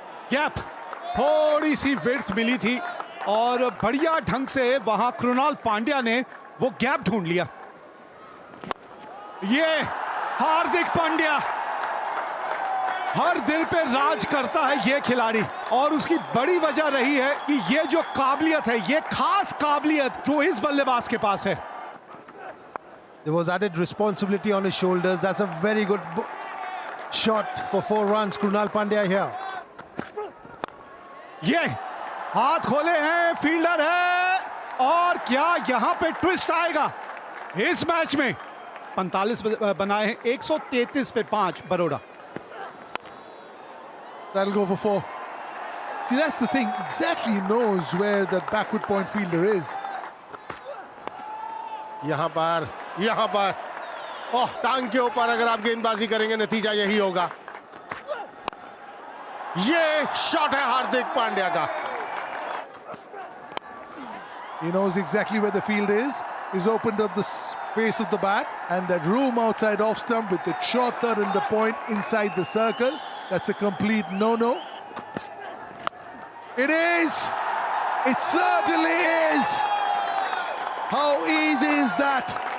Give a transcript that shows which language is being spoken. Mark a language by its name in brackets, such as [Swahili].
[Hindi] Gap, थोड़ी सी width मिली थी और बढ़िया ढंग से वहां कृणाल पांड्या ने वो गैप ढूंढ लिया. ये हार्दिक पांड्या हर दिल पे राज करता है ये खिलाड़ी, और उसकी बड़ी वजह रही है कि ये जो काबिलियत है, ये खास काबिलियत जो इस बल्लेबाज के पास है. [English] There was added responsibility on his shoulders. That's a very good shot for 4 runs. Krunal Pandya here. [Hindi] ये हाथ खोले हैं, फील्डर है, और क्या यहां पे ट्विस्ट आएगा इस मैच में. 45 बनाए हैं, 133 पे 5 Baroda. [English] That'll go for 4. See, that's the thing. Exactly knows where the backward point fielder is. [Hindi] यहां पर ओह, टांग के ऊपर अगर आप गेंदबाजी करेंगे नतीजा यही होगा। ये शॉट है हार्दिक पांड्या का। [English] He knows exactly where the field is. He's opened up the face of the bat, and that room outside off stump with the short third and the point inside the circle. That's a complete no-no. It is. It certainly is. How easy is that?